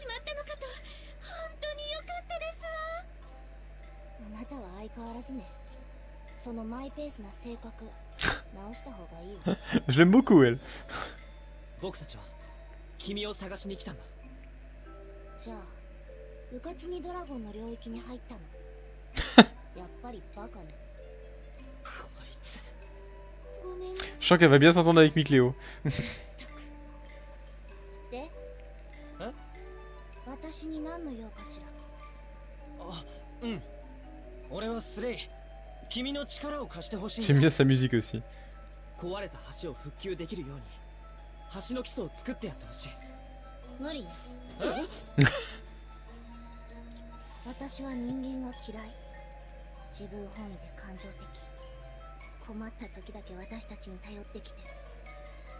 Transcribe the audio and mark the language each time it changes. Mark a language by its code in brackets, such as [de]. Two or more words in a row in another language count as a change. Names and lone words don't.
[ja] そのマイペースな性格直した方がいいわ。 [fr] Je l'aime beaucoup, elle. [ja] 僕たちは君を探しに来たんだ。じゃあ、うかつにドラゴンの領域に入ったの。やっぱりバカね。こいつ。ごめん。 [fr] Je sens qu'elle va bien s'entendre avec Micléo. [ja] で？私に何の用かしら。あ、うん。俺はスレイ。君の力を貸してほしい。 [fr] J'aime bien sa musique aussi. [ja] 壊れた橋を復旧できるように橋の基礎を作ってやってほしい。無理ね。私は人間が嫌い。自分本位で感情的。困った時だけ私たちに頼ってきて。